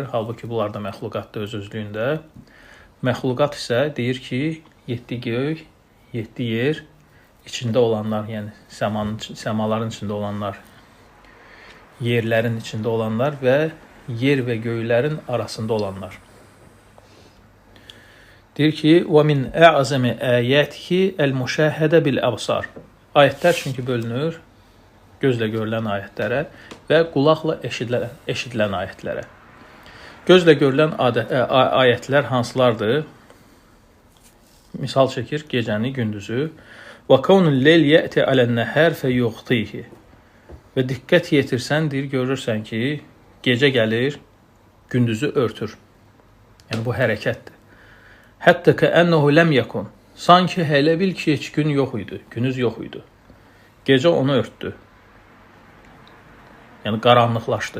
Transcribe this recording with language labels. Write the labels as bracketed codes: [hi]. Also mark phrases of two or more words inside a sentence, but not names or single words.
[az] Halbuki bunlar da məxluqatdır öz-özlüyündə. Məxluqat isə deyir ki, 7 göy, 7 yer, içində olanlar, yəni səmaların içində olanlar, yerlərin içində olanlar və yer və göylərin arasında olanlar. Deyir ki, [ar] وَمِنْ أَعْزَمِ آيَاتِهِ الْمُشَاهَدَ بِالْأَبْصَارِ. [az] Ayətlər çünki bölünür gözlə görülən ayətlərə və qulaqla eşidilən ayətlərə. Gözlə görülən ayətlər hansılardır? Misal çəkir gecəni, gündüzü. [ar] وَكَوْنُ اللَّيْلِ يَأْتِ عَلَى النَّهَارِ فَيُغْطِيهِ. [az] Və diqqət yetirsən, deyir, görürsən ki, gecə gəlir, gündüzü örtür. Yəni bu hərəkətdir. Hətta [ar] كأنه لم يكن. [az] Sanki hələ bil ki, heç gün yox idi, günüz yox idi. Gecə onu örtdü. Yəni qaranlıqlaşdı.